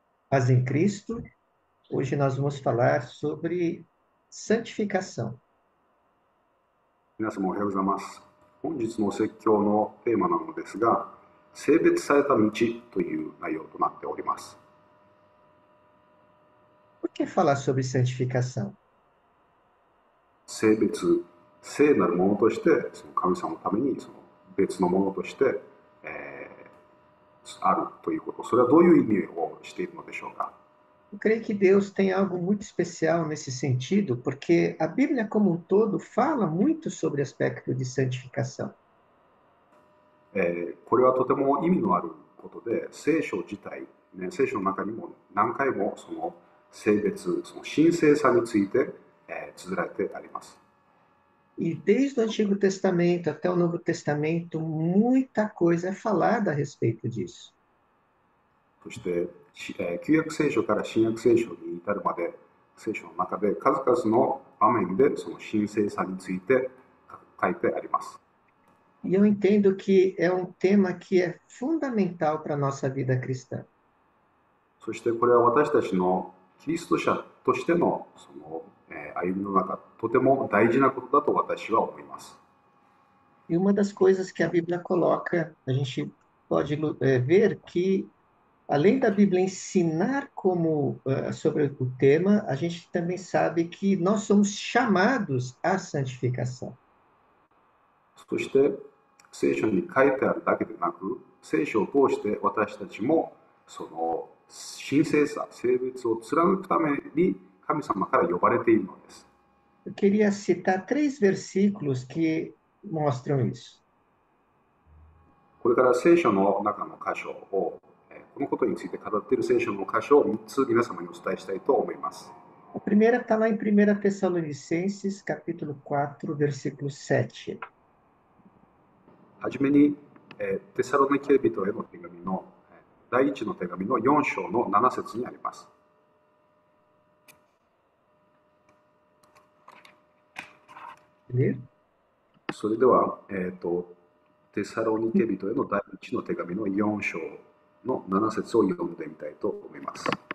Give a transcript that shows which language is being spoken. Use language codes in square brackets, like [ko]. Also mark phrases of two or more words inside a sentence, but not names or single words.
[pt] Paz em Cristo. Hoje nós vamos falar sobre santificação. [ja] 皆様おはようございます。本日の説教のテーマなのですが、性別された道という内容となっております。 [pt] Por que falar sobre santificação? [ja] 性別、聖なるものとして、その神様のためにその別のものとして、あるということ、それはどういう意味をしているのでしょうか。 [pt] Eu creio que Deus tem algo muito especial nesse sentido, porque a Bíblia como um todo fala muito sobre o aspecto de santificação. [ja] これはとても意味のあることで、聖書自体、聖書の中にも何回もその性別、その神聖さについて、綴られてあります。 [pt] E desde o Antigo Testamento até o Novo Testamento, muita coisa é falada a respeito disso. [ja] そして、旧約聖書から新約聖書に至るまで、聖書の中で数々の場面でその神聖さについて書いてあります。 [pt] E eu entendo que é um tema que é fundamental para a nossa vida cristã. [ja] そしてこれは私たちのキリスト者としてのその、歩みの中、とても大事なことだと私は思います。 [pt] E uma das coisas que a Bíblia coloca, a gente pode ver que, além da Bíblia ensinar sobre o tema, a gente também sabe que nós somos chamados à santificação. [ja] そして聖書に書いてあるだけでなく、聖書を通して私たちもその神聖さ、性別を貫くために神様から呼ばれているのです。 [pt] Eu queria citar 3 versículos que mostram isso. [ja] これから聖書の中の箇所を、このことについて語っている聖書の箇所を3つ皆様にお伝えしたいと思います。 [pt] A primeira está lá em 1 Tessalonicenses, capítulo 4, versículo 7. [ja] はじめに、テサロニケ人への手紙の第一の手紙の4章の7節にあります。 [pt] Ler? [ja] それでは、テサロニケ人への第一の手紙の4章の7節を読んでみたいと思います。